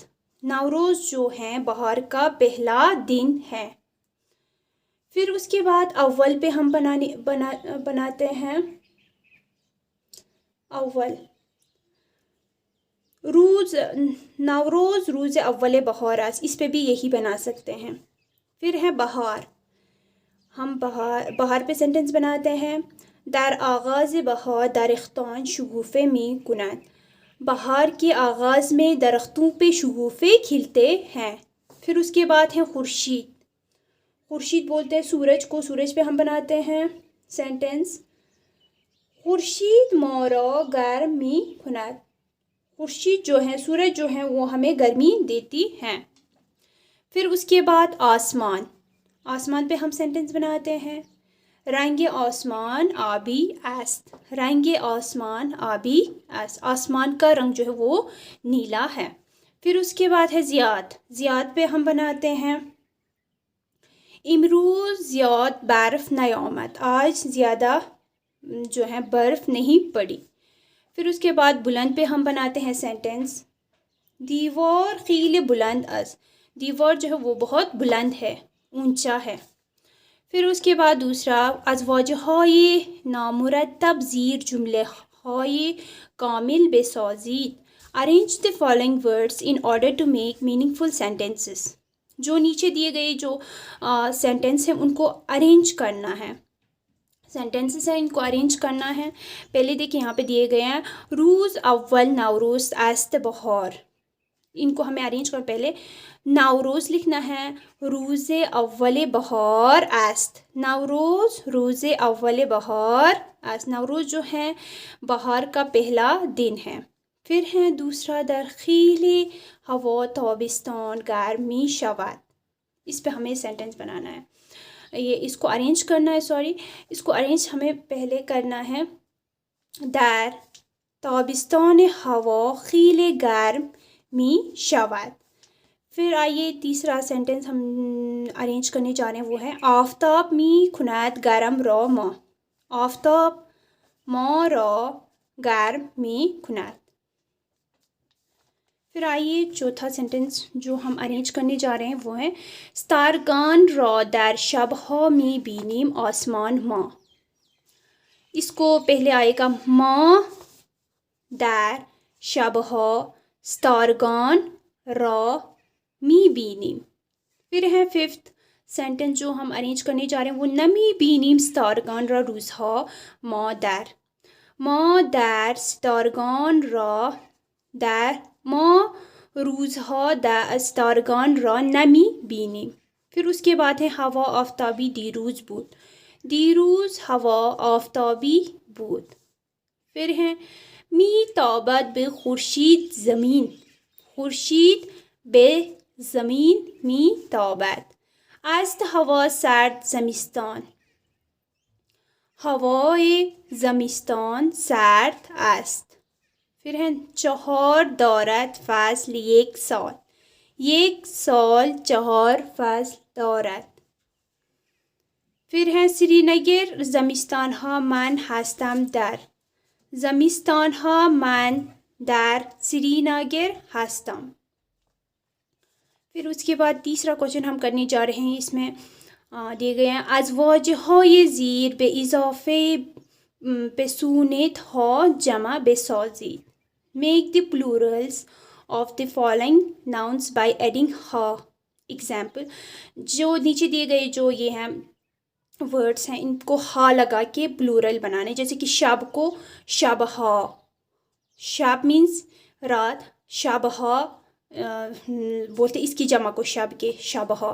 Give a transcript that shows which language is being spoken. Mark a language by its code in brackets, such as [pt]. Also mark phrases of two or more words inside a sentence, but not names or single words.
[ur] نوروز جو ہے بہار کا پہلا دن ہے. پھر اس کے بعد اول پہ ہم بناتے ہیں اول. [fa] روز, نوروز روز اول بہار است. [ur] اس پہ بھی یہی بنا سکتے ہیں. پھر ہے بہار. ہم بہار پہ سینٹینس بناتے ہیں. [fa] در آغاز بہار درختان شگوفه می کند. [ur] بہار کے آغاز میں درختوں پہ شگوفے کھلتے ہیں. پھر اس کے بعد ہے خورشید. خورشید بولتے ہیں سورج کو. سورج پہ ہم بناتے ہیں سینٹینس. [fa] خورشید ما را گرم می کند. [ur] خورشید جو ہے, سورج جو ہے وہ ہمیں گرمی دیتی ہیں. پھر اس کے بعد آسمان. آسمان پہ ہم سینٹینس بناتے ہیں. [fa] رنگ آسمان آبی است. رنگ آسمان آبی است. [ur] آسمان کا رنگ جو ہے وہ نیلا ہے. پھر اس کے بعد ہے زیاد. زیاد پہ ہم بناتے ہیں. [fa] امروز زیاد برف نیامد. [ur] آج زیادہ جو ہے برف نہیں پڑی. پھر اس کے بعد بلند پہ ہم بناتے ہیں سینٹینس. [fa] دیوار خیلی بلند است. [ur] دیوار جو ہے وہ بہت بلند ہے, اونچا ہے. پھر اس کے بعد دوسرا [fa] از واژه‌های نامرتب زیر جمله‌های کامل بسازید. [en] Arrange the following words in order to make meaningful sentences. [ur] جو نیچے دیے گئے جو سینٹینس ہیں ان کو ارینج کرنا ہے. سینٹینسز ہیں ان کو ارینج کرنا ہے. پہلے دیکھیں یہاں پہ دیے گئے ہیں [fa] روز اول نوروز است بہار. [ur] ان کو ہمیں ارینج کر پہلے نوروز لکھنا ہے. [fa] روز اول بہار است. نوروز روز اول بہار است. [ur] نوروز جو ہے بہار کا پہلا دن ہے. پھر ہے دوسرا [fa] در خیلی ہوا تابستان گرم می شود. [ur] اس پہ ہمیں سینٹینس بنانا ہے. یہ اس کو ارینج کرنا ہے اس کو ارینج ہمیں پہلے کرنا ہے. [fa] در تابستان ہوا خیلی گرم می شود. [ur] پھر آئیے تیسرا سینٹینس ہم ارینج کرنے جا رہے ہیں وہ ہے [fa] آفتاب می کند گرم را ما. آفتاب ما را گرم می کند. [ur] پھر آئیے چوتھا سینٹینس جو ہم ارینج کرنے جا رہے ہیں وہ ہے [fa] ستارگان را در شبها می بینیم آسمان ما. [ur] اس کو پہلے آئے گا [fa] ما در شبها ستارگان را می بینیم. [ur] پھر ہے ففتھ سینٹینس جو ہم ارینج کرنے جا رہے ہیں وہ [fa] نمی بینیم ستارگان را روزها ما در. ما در ستارگان را در ما روزها دستارگان را نمی بینیم. [ur] پھر اس کے بعد ہے [fa] ہوا آفتابی دیروز بود. دیروز ہوا آفتابی بود. [ur] پھر ہے [fa] می تابد به خورشید زمین. خورشید به زمین می تابد. است هوا سرد زمستان. هوای زمستان سرد است. [ur] پھر ہے [fa] 4 دارد فصل 1 سال. 1 سال 4 فصل دارد. [ur] پھر ہے [fa] سری نگر زمستان ها من هستم در. زمستان ها من در سری نگر هستم. [ur] پھر اس کے بعد تیسرا کوشچن ہم کرنے جا رہے ہیں. اس میں دیے گئے ہیں [fa] ازواج های زیر به اضافه بسونت ها جمع بسازید. [en] Make the plurals of the following nouns by adding ha. Example, [ur] جو نیچے دیے گئے جو یہ ہیں ورڈس ہیں ان کو ہا لگا کے پلورل بنانے. جیسے کہ شب کو شبہا. شب مینس رات. شبہا بولتے اس کی جمع کو شب کے شبہا.